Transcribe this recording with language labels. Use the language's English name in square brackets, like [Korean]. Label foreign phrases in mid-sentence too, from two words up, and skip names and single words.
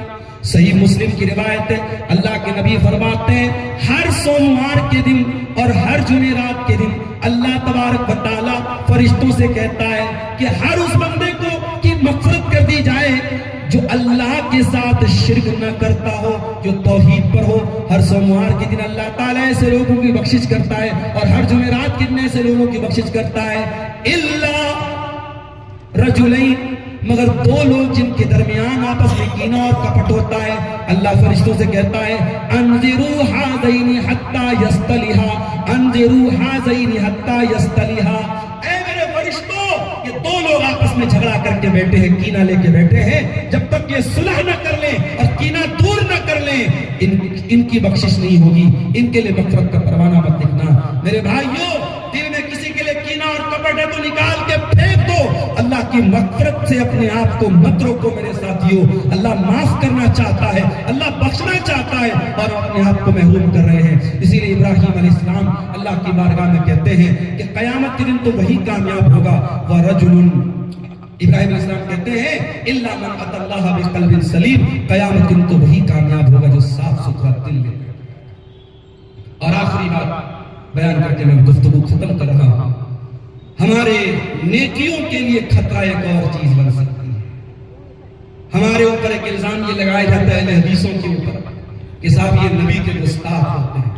[Urdu] صحیح مسلم کی روایت ہے، اللہ کے نبی فرماتے ہیں ہر سوموار کے دن اور ہر جمعرات کے دن اللہ تبارک و تعالی فرشتوں سے کہتا ہے کہ ہر اس بندے کو کی مغفرت کر دی جائے جو اللہ کے ساتھ شرک نہ کرتا ہو، جو توحید پر ہو۔ ہر سوموار کے دن اللہ تعالیٰ ایسے لوگوں کی بخشش کرتا ہے اور ہر جمعرات کے دن ایسے لوگوں کی بخشش کرتا ہے، الا رجلین، مگر دو لوگ جن کے درمیان آپس میں کینہ اور کپٹ ہوتا ہے، اللہ فرشتوں سے کہتا ہے [Arabic] انذروا ھذین حتی یصطلحا، انذروا ھذین حتی یصطلحا، [Urdu] اے میرے فرشتوں، یہ دو لوگ آپس میں جھگڑا کر کے بیٹھے ہیں، کینہ لے کے بیٹھے ہیں، جب تک یہ صلح نہ کر لیں اور کینہ دور نہ کر لیں ان کی بخشش نہیں ہوگی، ان کے لیے مغفرت کا پروانہ مت لکھنا۔ میرے بھائیوں، دل میں کسی کے لیے کینہ اور کپٹ ہے تو نکال کے پھینک دو، اللہ کی مغفرت سے اپنے آپ کو مت روکو۔ میرے ساتھیوں، اللہ معاف کرنا چاہتا ہے، اللہ بخشنا چاہتا ہے اور اپنے آپ کو محروم کر رہے ہیں۔ اسی لیے ابراہیم علیہ السلام اللہ کی بارگاہ میں کہتے ہیں کہ قیامت کے دن تو وہی کامیاب ہوگا، وَرَجُلٌ، ابراہیم علیہ السلام کہتے ہیں [Arabic] اِلَّا مَنْ أَتَى اللَّهَ بِقَلْبٍ سَلِيمٍ، [Urdu] قیامت کے دن تو وہی کامیاب ہوگا جو صاف ستھرا دل لے۔ اور آخری بات بیان کر کے میں گفتگو ختم کر رہا ہوں، ہمارے نیکیوں کے لیے خطرہ ایک اور چیز بن سکتی ہے۔ ہمارے اوپر ایک الزام یہ لگایا جاتا ہے اہل حدیثوں کے اوپر کہ صاحب یہ نبی کے گستاخ ہوتے ہیں۔